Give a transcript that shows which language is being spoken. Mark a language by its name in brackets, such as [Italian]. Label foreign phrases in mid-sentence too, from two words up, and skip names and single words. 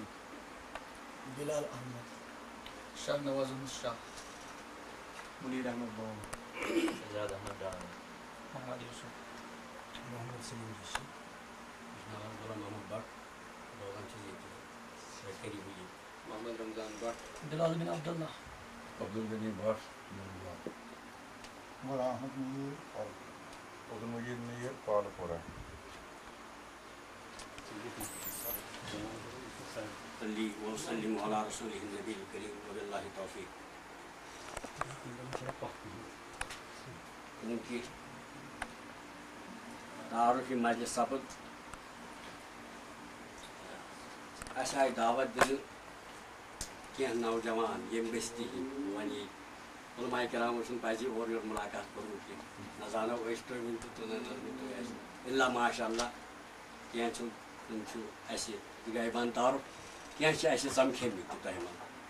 [Kashmiri] بلال احمد شاہ نواز احمد شاہ منیر احمد بون شہزاد احمد ڈار محمد یوسف محمد سلیم ریشی غلام احمد بٹ روغن چھِ ییٚتہِ قریٖب ییٚتہِ محمد رمضان بٹ بلال بن عبداللہ عبدالغنی بٹ عمر احمد میر اور عبدالمجید میر پالپورہ [Arabic] صلی وسلم علی رسولہ النبی الکریم وباللہ توفیق. [Kashmiri] چونکہ تعارفی مجلس سپد اَسہِ آیہِ دعوت دِنہٕ کینٛہہ نوجوان ییٚمہِ بستی ہِنٛدۍ وۄنۍ ییٚتہِ علماء کرامو چھُنہٕ پَزِ اورٕ یورٕ مُلاقات کوٚرمُت کینٛہہ نہ زانو أسۍ تُہۍ ؤنۍ تہٕ نہ زٲنِو تُہۍ اَسہِ اِلا [Arabic] ماشاء اللہ [Kashmiri] کینٛہہ چھُ تِم چھُ اَسہِ یہِ گٔے بنٛد تعارُف کینٛہہ چھِ اَسہِ زَمکھیٚمٕتۍ تہِ تۄہہِ منٛز